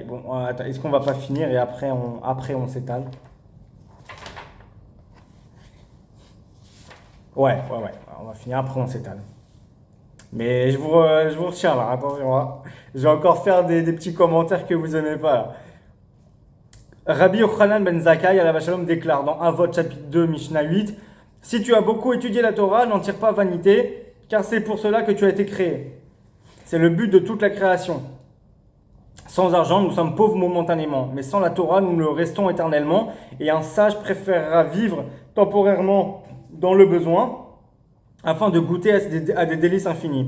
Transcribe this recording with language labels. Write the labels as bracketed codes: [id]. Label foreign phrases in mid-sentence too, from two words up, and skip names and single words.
[fr] Bon, attends, est-ce qu'on va pas finir et après on s'étale? Ouais, on va finir, après on s'étale. Mais je vous retiens là, attention. Je vais encore faire des petits commentaires que vous n'aimez pas là. Rabbi Yochanan ben Zakkai, [he] עליו השלום, [fr] déclare dans Avot chapitre 2, Mishnah 8, si tu as beaucoup étudié la Torah, n'en tire pas vanité, car c'est pour cela que tu as été créé. C'est le but de toute la création. Sans argent, nous sommes pauvres momentanément, mais sans la Torah, nous le restons éternellement, et un sage préférera vivre temporairement dans le besoin, afin de goûter à des délices infinis.